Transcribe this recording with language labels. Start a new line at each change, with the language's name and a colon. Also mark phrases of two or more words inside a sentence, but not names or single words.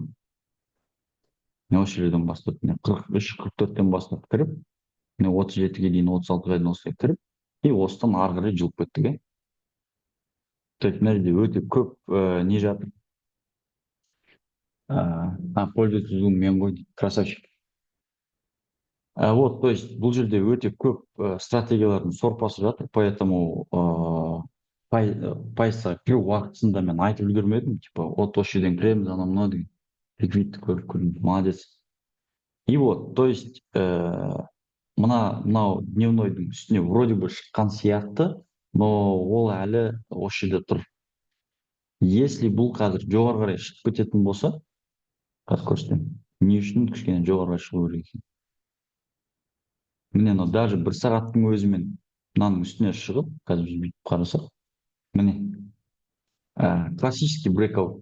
Kazakh: Міне осы жерден бастап, міне 43-44-тен бастап кіріп, міне 37-ге дейін, 36-ға дейін осылай кіріп, и осыдан ары қарай жылып кеттік, иә.
Russian: То есть
Kazakh: мына жерде өте көп не жатыр. Пользователь мен ғой дейді, красавчик.
Russian: Вот, то есть
Kazakh: бұл жерде өте көп стратегиялардың сорпасы жатыр, поэтому пайызға кіру уақытысында мен айтып үлгермедім,
Russian: типа вот
Kazakh: осы жерден кіреміз, анау мынау деген реквизитті көріп көрдім, молодец.
Russian: И вот, то есть
Kazakh: мынау дневнойдың үстіне
Russian: вроде бы
Kazakh: шыққан сияқты, но ол әлі осы жерде тұр. Если бұл қазір жоғары қарай шығып кететін болса, қазір көрсетемін, не үшін кішкене жоғары шығу керек екен. Міне даже 1 сағаттың өзімен мынаның үстіне шығып, қазір біз бүйтіп қарасақ, міне
Russian: классический брейкаут.